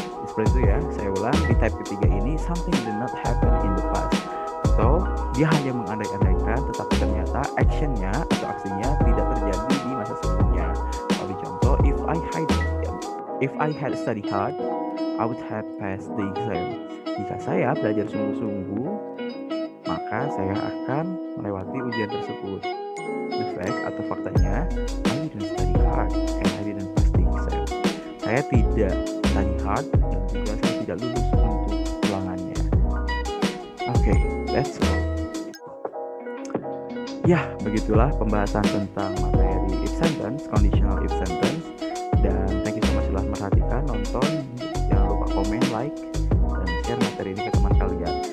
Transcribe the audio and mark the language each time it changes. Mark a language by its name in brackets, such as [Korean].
[Indonesian] Seperti itu ya, saya ulang, di type ketiga ini [English] something did not happen in the past, [Indonesian] atau dia hanya mengandai-andaikan tetapi ternyata actionnya atau aksinya tidak terjadi di masa sebelumnya. Kalau dicontoh, [English] if I had studied hard, I would have passed the exam. [Indonesian] Jika saya belajar sungguh-sungguh, maka saya akan melewati ujian tersebut. [English] The fact [Indonesian] atau faktanya, [English] I didn't study hard and I didn't pass the exam. [Indonesian] Saya tidak [English] study hard [Indonesian] dan juga saya tidak lulus untuk ulangannya. [English] Oke, that's all. [Indonesian] Ya, begitulah pembahasan tentang materi if sentence, conditional if sentence. Dan [English] thank you so much [Indonesian] telah merhatikan, nonton. Jangan lupa komen, like, dan share materi ini ke teman kalian.